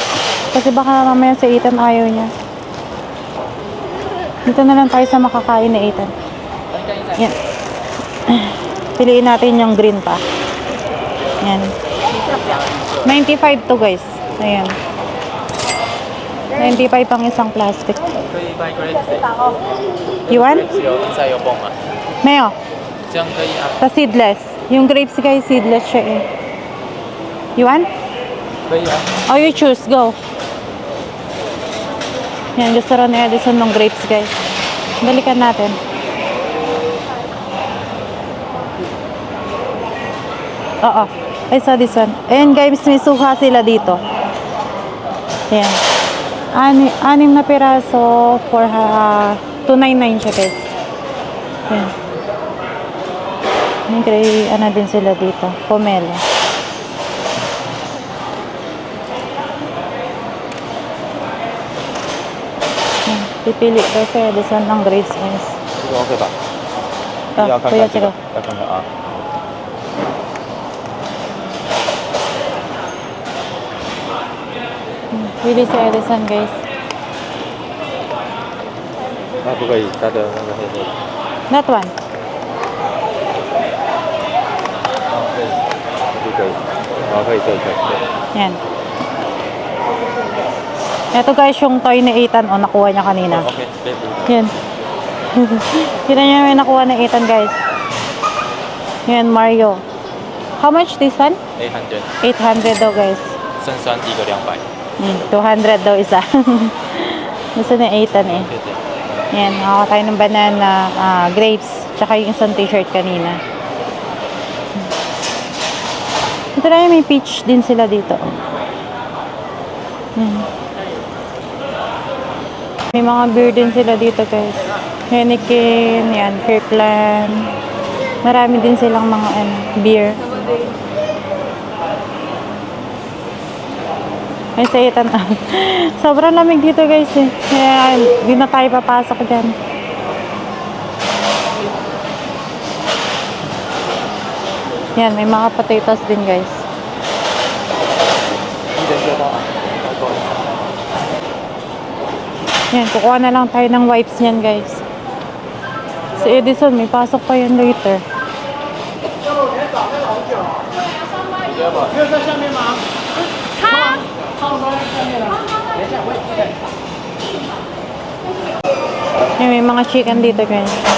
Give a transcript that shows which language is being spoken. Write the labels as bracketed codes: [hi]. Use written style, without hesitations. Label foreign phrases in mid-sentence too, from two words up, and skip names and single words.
[tl] Kasi baka mamaya sa Ethan ayaw niya. Dito na lang tayo sa makakain na Ethan. Yan. Piliin natin yung green pa. Yan. 95 to guys. Ayan. 95 ang isang plastic. [zh] 可以卖 grapes 欸 [en] You want? [zh] grapes 有 inside 有泵吗？ [tl] Mayo. [zh] 这样可以啊， [tl] Ta seedless. Yung grapes guys, seedless siya eh. [en] You want? [zh] 可以啊。 [en] Oh, you choose. Go. [tl] Yan, gusto rin ni Edison ng grapes guys. Balikan natin. Oo. [en] I saw this one. [tl] Ayan guys, may suha sila dito. Ayan. Anim na piraso for 299 siya guys. Ayan. May gray, ano din sila dito. Pomelo. Ayan. Pipili daw sa Edison ng grapes guys. [zh] 这个 OK 吧？ Ah, 要看 [tl] kuya, [zh] 看这个 [tl] sige.， [zh] 要看看啊。 [tl] Pili sa Edison guys. [zh] 啊，不可以，它的那个黑黑的。 [en] That one. [zh] 啊，可以，不可以。啊，可以，可以，可以。可以 [tl] Yan. Ito guys, yung toy ni Ethan. O, nakuha niya kanina. [zh] OK，可以。 [tl] Yan. Kita niyo may nakuha ni Ethan guys. Yan, [en] Mario. How much this one? [zh] 800， [tl] 800 daw guys. [zh] 剩3一个200。 [tl] 200 daw isa. Gusto ni Ethan eh. [zh] 对对。 [tl] Yan, nakakuha tayo ng banana, grapes, tsaka yung isang t-shirt kanina. Ito na may peach din sila dito. Yan. May mga beer din sila dito guys. Heineken, yan, Kirkland. Marami din silang mga beer. Ay, sa Ethan. Sobrang lamig dito guys eh. Kaya hindi na tayo papasok dyan. Yan, may mga potatoes din guys. [zh] 一人就到。 [tl] Yan, kukuha na lang tayo ng wipes niyan guys. Si Edison, may pasok pa yan later. Yan, may mga chicken dito guys.